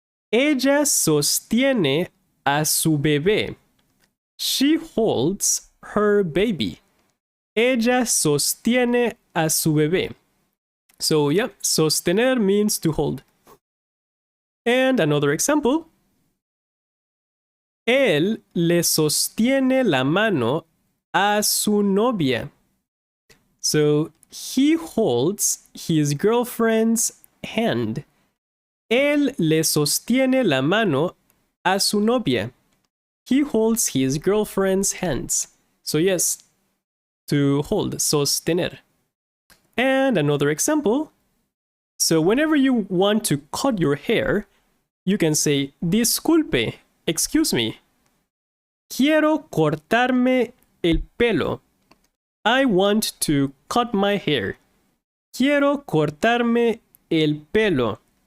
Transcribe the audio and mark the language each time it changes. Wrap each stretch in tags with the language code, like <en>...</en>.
<es>Ella sostiene a su bebé.</es> <en>She holds her baby.</en> <es>Ella sostiene a su bebé.</es> <en>So yeah, sostener means to hold. And another example.</en> <es>Él le sostiene la mano a su novia.</es> <en>So he holds his girlfriend's hand.</en> <es>Él le sostiene la mano a su novia.</es> <en>He holds his girlfriend's hands. So yes, to hold, sostener. And another example. So whenever you want to cut your hair, you can say,</en> <es>disculpe,</es> <en>excuse me.</en> <es>Quiero cortarme el pelo.</es> <en>I want to cut my hair.</en> <es>Quiero cortarme el pelo.</es>